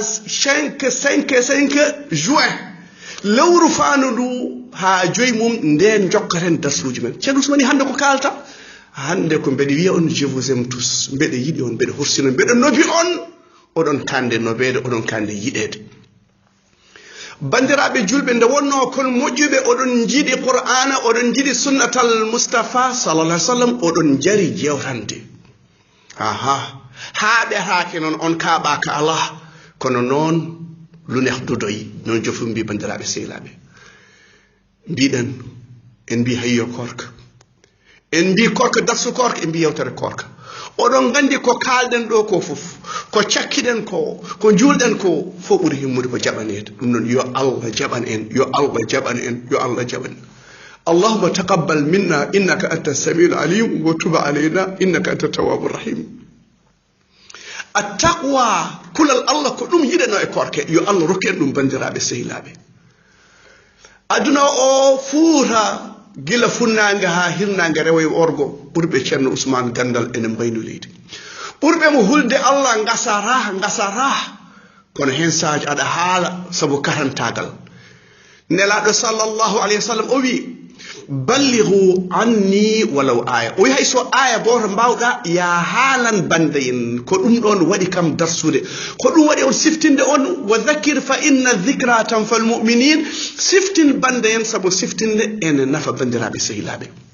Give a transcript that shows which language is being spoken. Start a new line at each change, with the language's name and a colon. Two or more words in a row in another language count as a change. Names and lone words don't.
Fula: 5 juin lewru fandu ndu ha joyi mum nden jokkaten darsuji men ceerno Ousmane hande ko kalta hande ko mbeɗe wiya on
French: je vous aime tous
Fula: mbeɗe yiɗi on mbeɗe hursino mbeɗe nobi on oɗon kande nobede oɗon kande yiɗede bandiraɓe julɓe nde wonno kon moƴƴuɓe oɗon jiiɗi qur'ana oɗon jiiɗi sunnatal Mustafa
Arabic: صلى الله عليه وسلم
Fula: oɗon jari jewtande haaɓe haake noon on kaɓaka Allah kono noon lunex dudoyi noon jofum mbi bandiraɓe sehilaɓe mbiɗen en mbi hayyo korka en mbi korka darsu korka en mbi yewtere korka oɗon gandi ko kalɗen ɗo ko fof ko cakkiɗen ko julɗen ko fof ɓuri himmude ko jaɓanede ɗum noon yo Allah jaɓan en yo Allah jaɓan en yo Allah jaɓan
Arabic: اللهم تقبل منا إنك أنت السميع العليم وتب علينا إنك أنت التواب الرحيم
Fula: attaqwa kulal Allah ko ɗum yiɗeno e korke yo Allah rokken ɗum bandiraɓe sehilaɓe aduna o fuuta gila funnange ha hirnange rewoye orgo ɓurɓe ceerno Ousmane Gandal enen mbayno leydi ɓurɓe mo hulde Allah ngasara kono hen saji aɗa haala saabu karantagal nelaɗo
Arabic: صلى الله عليه وسلم
Fula: o wi
Arabic: بلغوا عني ولو آية
Fula: o wi hay so aya goto mbawɗa ya haalan bandayen ko ɗum ɗon waɗi kam darsude ko ɗum waɗi on siftinde on
Arabic: وذكر فإن الذكرى تنفع المؤمنين
Fula: siftin bandayen saabu siftinde ene nafa bandiraɓe sehilaɓe